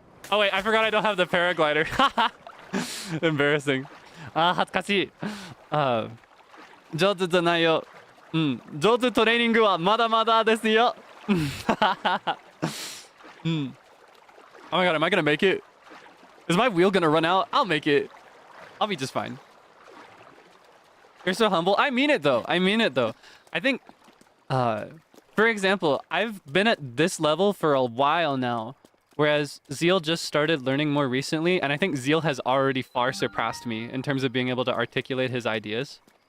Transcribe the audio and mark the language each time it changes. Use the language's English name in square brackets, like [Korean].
[English] Oh wait, I forgot I don't have the paraglider. Embarrassing. [Japanese] 恥ずかしい。上手じゃないよ。上手トレーニングはまだまだですよ。 [English] Oh my god, am I gonna make it? Is my wheel gonna run out? I'll make it. I'll be just fine. You're so humble. I mean it though. I mean it though. I think, for example, I've been at this level for a while now, whereas Zeal just started learning more recently, and I think Zeal has already far surpassed me in terms of being able to articulate his ideas.